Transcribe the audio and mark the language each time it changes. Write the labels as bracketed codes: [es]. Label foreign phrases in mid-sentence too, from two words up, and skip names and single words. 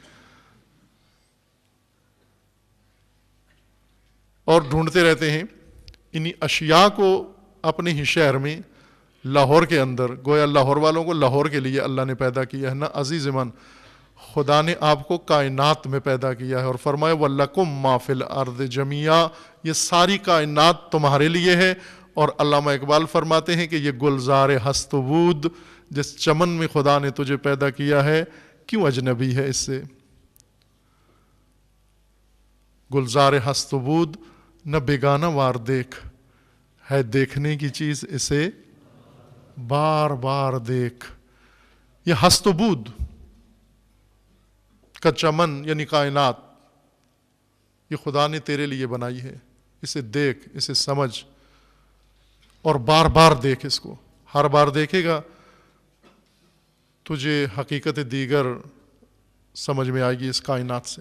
[ur] اور ڈھونڈتے رہتے ہیں انہی اشیاء کو اپنے ہی شہر میں، لاہور کے اندر. گویا لاہور والوں کو لاہور کے لیے اللہ نے پیدا کیا ہے نا عزیز من. خدا نے آپ کو کائنات میں پیدا کیا ہے اور فرمایا [ar] وَلَكُمْ مَا فِي الْأَرْضِ جَمِيعًا، [ur] یہ ساری کائنات تمہارے لیے ہے. اور علامہ اقبال فرماتے ہیں کہ یہ گلزار ہست و بود، جس چمن میں خدا نے تجھے پیدا کیا ہے کیوں اجنبی ہے اس سے. گلزار ہست و بود نہ بیگانہ وار دیکھ، ہے دیکھنے کی چیز اسے بار بار دیکھ. یہ ہست و بود کا چمن یعنی کائنات، یہ خدا نے تیرے لیے بنائی ہے، اسے دیکھ، اسے سمجھ اور بار بار دیکھ اس کو. ہر بار دیکھے گا تجھے حقیقت دیگر سمجھ میں آئے گی اس کائنات سے.